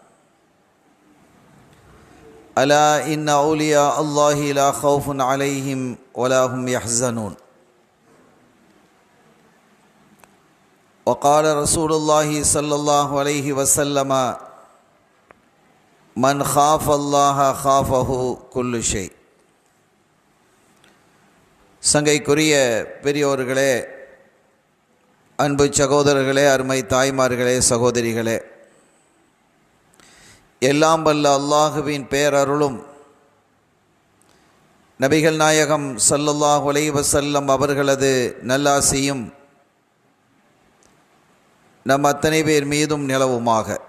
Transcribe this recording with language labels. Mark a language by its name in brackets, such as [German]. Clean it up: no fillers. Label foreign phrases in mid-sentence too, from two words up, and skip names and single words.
[Arabic] ألا إن أولياء الله لا خوف عليهم ولا هم يحزنون. وقال رسول الله صلى الله عليه وسلم من خاف الله خافه كل شيء. [Tamil] சங்கைக்குரிய பெரியோர்களே, அன்பு சகோதரர்களே, அருமை தாய்மார்களே, சகோதரிகளே, எல்லாம் வல்ல அல்லாஹுவின் பேரருளும் நபிகள் நாயகம் [Arabic] صلى الله عليه وسلم [Tamil] அவர்களது நல்லாசியும் நம் அத்தனை பேர் மீதும் நிலவுமாக.